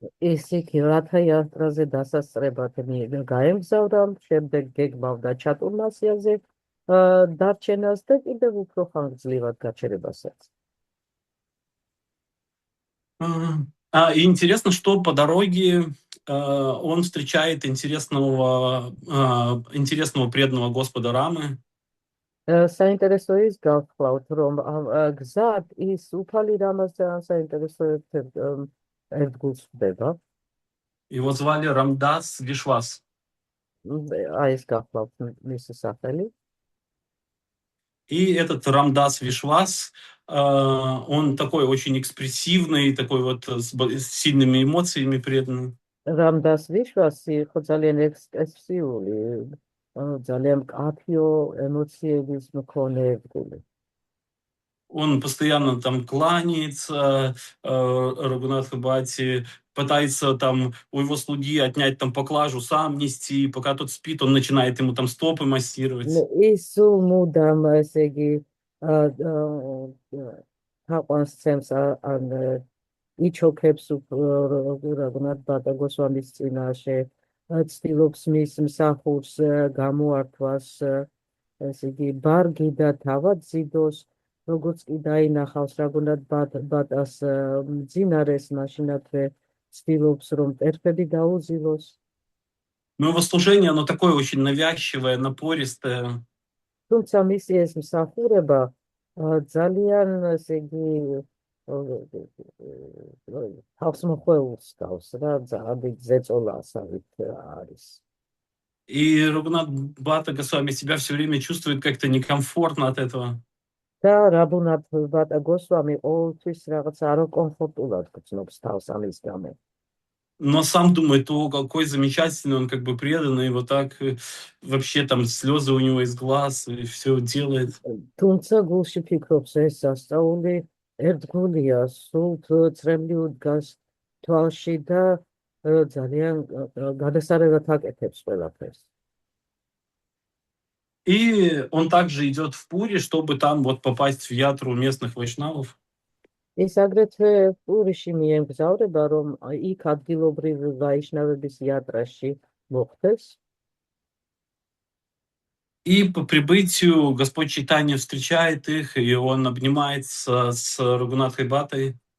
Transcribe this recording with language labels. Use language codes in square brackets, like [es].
[ka] ის იქ რათა-იატრაზე დასასწრებად გაემგზავრა, შემდეგ გეგმავდა ჩატურმასიაზე დარჩენას და კიდევ უფრო ხანგრძლივად გაჩერებასაც. [ru] И интересно, что по дороге он встречает интересного преданного Господа Рамы. [ka] საინტერესო ის გავხსოვთ, რომ გზად ის უფალი რამასთან საინტერესო ერთგულს ხდება. [ru] Его звали Рамдас Вишвас. [ka] აი ეს გავხსოვთ მისი სახელი. [ru] И этот Рамдас Вишвас, он такой очень экспрессивный, такой вот с сильными эмоциями преданный. [ka] Рамдас Вишвასი ხო ძალიან ექსპრესიული, ძალიან მკაფიო ემოციების მქონე ერთგული. [ru] Он постоянно там кланяется Рагунатха Бхати, пытается там у его слуги отнять там поклажу, сам нести, пока тот спит, он начинает ему там стопы массировать. [ka] ის მუდამ ესე იგი თაყვანს ცემს ან იჩოქებს რაგუნათ ბატა გოსვამის წინაშე, ცდილობს მის მსახურს გამოართვას, ესე იგი ბარგი და თავად ზიდოს, როგორც კი დაინახავს რაგუნათ ბატას მძინარეს, მაშინათვე ცდილობს რომ ტერფები დაუზილოს. [ru] Но его служение, оно такое очень навязчивое, напористое. [ka] თუმცა მისი ეს მსახურება ძალიან ესე იგი თავსმოხვეულს გავს რა, ძალიან ზეწოლასავით არის. [ru] И Рагунат Бхата Госвами себя все время чувствует как-то некомфортно от этого. [ka] და რაგუნათ ბატა გოსვამი ყოველთვის რაღაც არაკომფორტულად გრძნობს თავს ამის გამო. [ru] Но сам думает, о, какой замечательный он как бы преданный, вот так вообще там слезы у него из глаз, и все делает. [ka] თუმცა გულში ფიქრობს, ეს სასწაული ერთგულია, სულ წრემლი უდგას თვალში და ძალიან გადასარევად აკეთებს ყველაფერს. [ru] И он также идет в Пури, чтобы там вот попасть в ятру местных вайшнавов. [ka] ის აგრეთვე პურიში მიემგზავრება, რომ იქ ადგილობრივ ვაიშნავების იატრაში მოხვდეს. [ru] И по прибытию Господь Чайтанья встречает их, и он обнимается с Рагунатхой Бхатой.